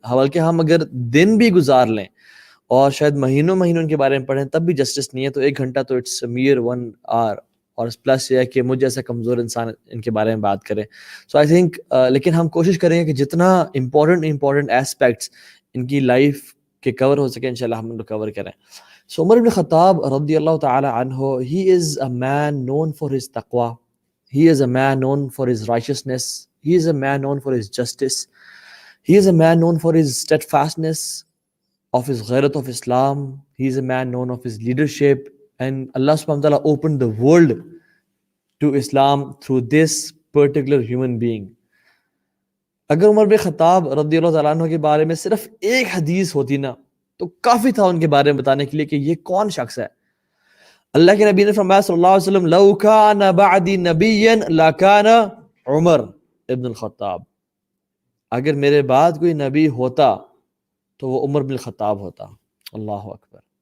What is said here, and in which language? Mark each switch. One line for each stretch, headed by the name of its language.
Urdu: بلکہ ہم اگر دن بھی گزار لیں اور شاید مہینوں ان کے بارے میں پڑھیں تب بھی جسٹس نہیں ہے. تو 1 گھنٹہ تو
English: it's mere 1 hour,
Urdu: اور پلس یہ ہے کہ مجھ جیسا کمزور انسان ان کے بارے میں بات کرے.
English: so I think
Urdu: لیکن ہم کوشش کریں گے کہ جتنا امپورٹنٹ ایسپیکٹس ان کی لائف کے کور ہو سکے انشاءاللہ ہم ان کو کور کریں.
English: So Umar bin Khattab رضی اللہ تعالی عنہ, he is a man known for his taqwa, he is a man known for his righteousness, he is a man known for his justice, he is a man known for his steadfastness of his ghairat of Islam, he is a man known of his leadership, and Allah subhanahu wa ta'ala opened the world to Islam through this particular human being.
Urdu: اگر عمر بن خطاب رضی اللہ تعالیٰ عنہ کے بارے میں صرف ایک حدیث ہوتی نا تو کافی تھا ان کے بارے میں بتانے کے لیے کہ یہ کون شخص ہے. اللہ کے نبی نے فرمایا صلی اللہ علیہ وسلم,
Arabic: لو کان بعدی نبیا لکان عمر ابن الخطاب,
Urdu: اگر میرے بعد کوئی نبی ہوتا تو وہ عمر بن الخطاب ہوتا. اللہ اکبر.